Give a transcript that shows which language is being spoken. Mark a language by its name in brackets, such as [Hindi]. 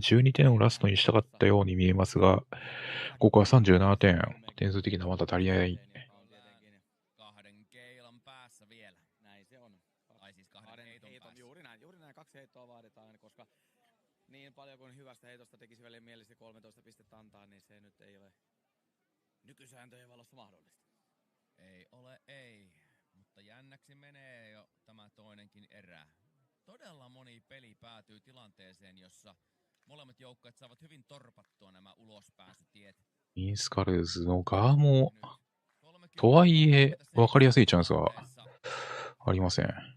[Japanese] 12点をラストにしたかったように見えますが、ここは37点。点数的にはまだ足りない。 [Finnish] kahden keilan päässä vielä. Näin se on. Tai siis kahden heiton päässä. Juuri näin 2 heittoa vaaditaan, koska niin paljon kuin hyvästä heitosta tekisi vielä mielisi 13 pistettä antaa, niin se nyt ei ole nykysääntöjen valossa mahdollista. Ei ole, ei. Mutta jännäksi menee jo tämä toinenkin erä. Todella moni peli päätyy tilanteeseen, jossa molemmat joukkueet saavat hyvin torpattua nämä ulospääsytiet. [Japanese] インスカルーズの側も、とはいえ、分かりやすいチャンスはありません。